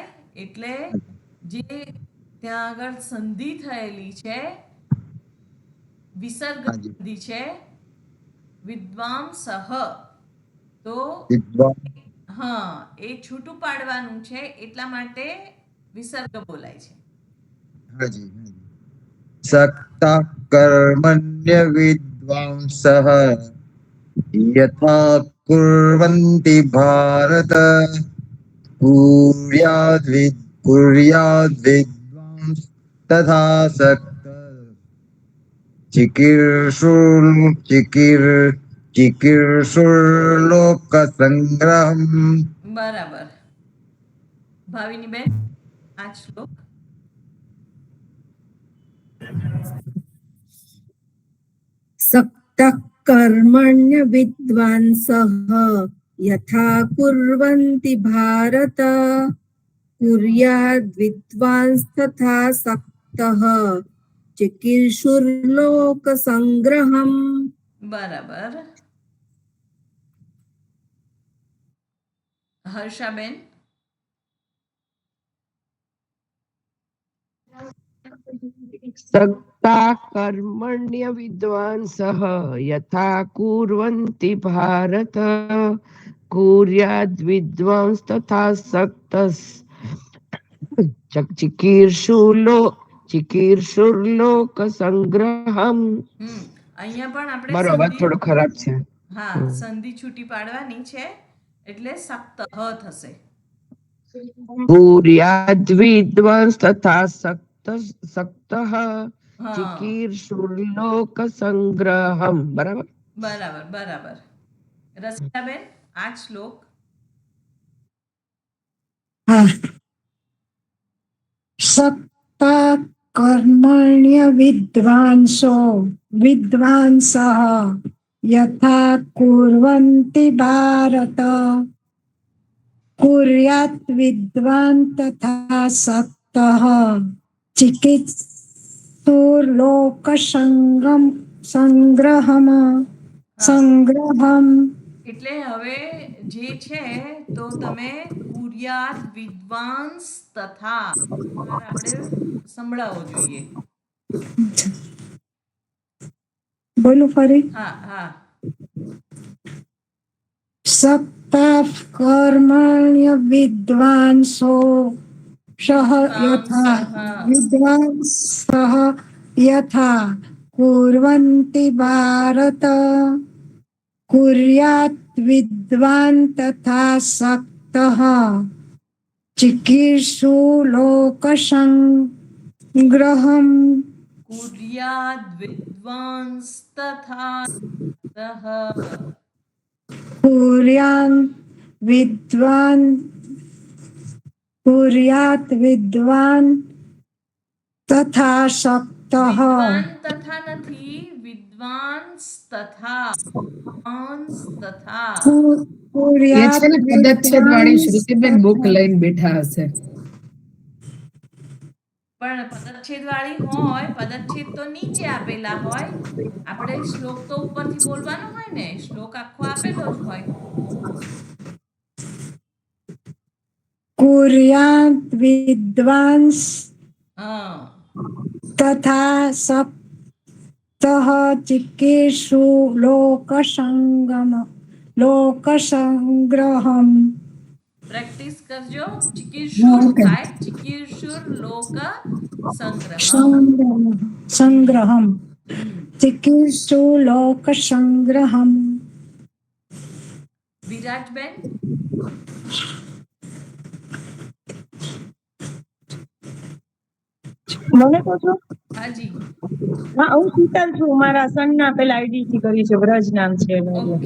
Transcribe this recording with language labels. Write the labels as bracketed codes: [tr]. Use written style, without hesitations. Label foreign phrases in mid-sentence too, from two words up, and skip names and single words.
[gu] એટલે જે ત્યાં આગળ સંધિ થયેલી છે, વિસર્ગ સંધિ છે વિદ્વાંસઃ, તો હા એ છૂટું પાડવાનું છે એટલા માટે વિસર્ગ બોલાય છે. [sa] સક્તઃ કર્મણ્ય વિદ્વાંસઃ યથા कुर्वन्ति भारत कुर्याद्विद्वांस तथा चिकीर्षुर्लोकसङ्ग्रहम् [gu] બરાબર. ભાવિની બેન, આ શ્લોક. [sa] सक्तः कर्मण्य विद्वांसः यथा कुर्वन्ति भारत कुर्याद् विद्वांस तथा सक्तः चिकीर्षुर्लोकसङ्ग्रहम्. [gu] બરાબર. હર્ષાબેન. [sa] सक्ता कर्मण्य विद्वांसः यथा कुर्वन्ति भारत कुर्याद् विद्वांस तथा सक्तः चिकीर्षुर्लोक संग्रहम्. [gu] અહીંયા પણ આપણે મારો અવાજ થોડો ખરાબ છે. હા, સંધિ છૂટી પાડવાની છે એટલે સક્તઃ થશે. [sa] कुर्याद् विद्वांस तथा सक्तः चिकीर्षुर्लोक संग्रहम्. [gu] બરાબર. બરાબર બરાબર. રસિકાબેન, આ શ્લોક. [sa] सक्ता कर्मण्य विद्वांसः यथा कुर्वन्ति भारत कुर्यात् विद्वान् तथा सक्तः संग्रहम्. [gu] એટલે હવે જે છે તો તમે [sa] કુર્યાદ વિદ્વાંસ તથા [gu] આપણે સંભળાવવો જોઈએ. બોલું ફરી. હા હા. [sa] सक्ता कर्मण्य विद्वांसो यथा कुर्वन्ति भारत कुर्यात् विद्वान् तथा सक्तः चिकीर्षुर्लोकसङ्ग्रहम्. કુર્યાદ વિદ્વાંસ તથા कुर्यात् विद्वान् तथा सक्तः. [gu] તથા નથી, [sa] વિદ્વાંસ તથા. [gu] પદચ્છેદ વાળી શ્રુતિબેન બુક લઈને બેઠા હશે. પણ પદચ્છેદ વાળી હોય, પદચ્છેદ તો નીચે આપેલા હોય. આપણે શ્લોક તો ઉપરથી બોલવાનો હોય ને, શ્લોક આખો આપેલો જ હોય. [sa] कुर्यात् विद्वांस [gu] હા, [sa] तथा सक्तः लोकसंग्रहम्. [gu] પ્રેક્ટિસ કરજો. ચિકીર્ષુર થાય, [sa] ચિકીર્ષુર લોક संग्रहम्. चिकीर्षुर्लोकसंग्रहम्. [gu] વિરાટબેન. મને કહો છો? હાજી. હા, હું શીતલ છું. મારા સન ના પેલા આઈડી થી કરી છે, વ્રજ નામ છે એનું. ઓકે